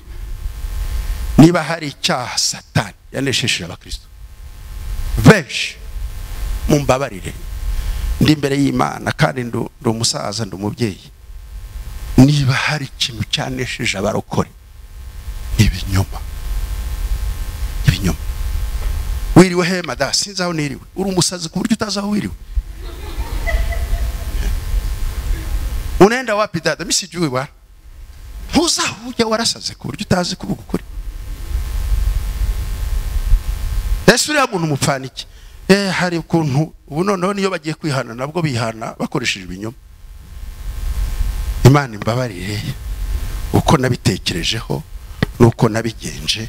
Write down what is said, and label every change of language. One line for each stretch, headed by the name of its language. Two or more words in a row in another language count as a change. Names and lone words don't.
Kinyarwanda: Niba hari icyaha Satani yanesheje abakristo benshi, mumbabarire, ndi imbere y'Imana kandi ndo umusaza, ndo umubyeyi, niba hari ikintu cyanesheje abarokore, ibinyoma. Ibinyoma. Wiriwe he mada? Sinzi aho niriwe. Uri umusazi ku buryo utazi aho wiriwe.
Swahili: Unaenda wapi dada? Mimi sijui bwana.
Kinyarwanda: Ntuzahujya warasaze ku buryo utazi kuvuga ukuri. Yesu uriya muntu mupfana iki? Hari ukuntu ubu noneho niyo bagiye kwihana nabwo bihana bakoresheje ibinyoma. Imana imbabarire uko nabitekerejeho nuko nabigenje.